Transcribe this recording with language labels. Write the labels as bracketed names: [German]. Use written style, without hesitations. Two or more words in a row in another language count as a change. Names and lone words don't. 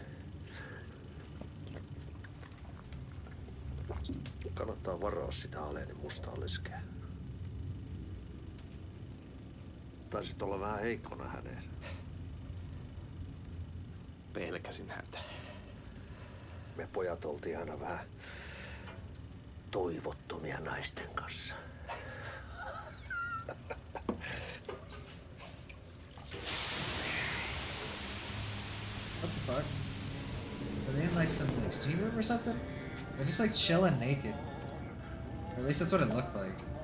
[Finnish] Kannattaa varaa sitä Aleenin mustaa leskeä. Taisit olla vähän heikkona häneen. Pelkäsin häntä. Me pojat oltiin aina vähän toivottomia naisten kanssa. [English] What the fuck? Are they in like some like steam room or something? They're just like chilling naked. Or at least that's what it looked like.